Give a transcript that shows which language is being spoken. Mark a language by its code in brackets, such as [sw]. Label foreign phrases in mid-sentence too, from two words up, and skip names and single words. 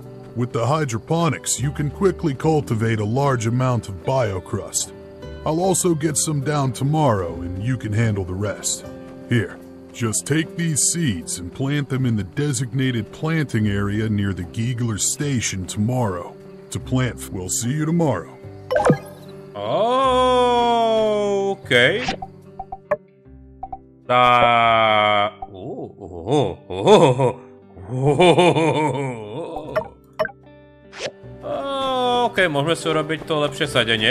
[en] With the hydroponics, you can quickly cultivate a large amount of biocrust. I'll also get some down tomorrow and you can handle the rest. Here, just take these seeds and plant them in the designated planting area near the Giegler Station tomorrow. To plant, we'll see you tomorrow. Oh, okay. [sk] OK, môžeme si urobiť to lepšie sadenie.